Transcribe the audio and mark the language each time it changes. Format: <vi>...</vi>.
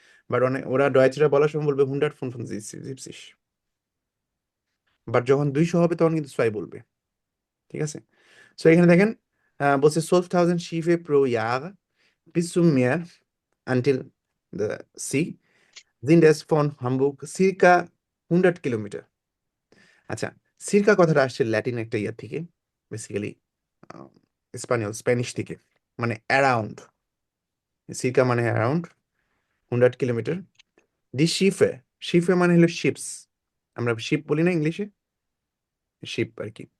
<bn>But অনেক ওরা ডয়েচরা বলার সময় বলবে 100 ফোন ফোন জিপসিস। বাট যখন 200 হবে তখন কিন্তু সোয়াই বলবে। ঠিক আছে? সো এখানে দেখেন, বলছে</bn> <de>12,000 Schiffe pro Jahr bis zum Meer</de> <en>until the sea</en> <de>sind es von Hamburg circa 100 কিলোমিটার।</de> <bn>আচ্ছা, সিরকা কথাটা আসছে ল্যাটিন একটা ইয়া থেকে, বেসিক্যালি স্প্যানিশ থেকে, মানে অ্যারাউন্ড। সিরকা মানে অ্যারাউন্ড 100 কিলোমিটার। দি শিফে, শিফে মানে হলো শিপস, আমরা শিপ বলি না ইংলিশে, শিপ আর কি।</bn>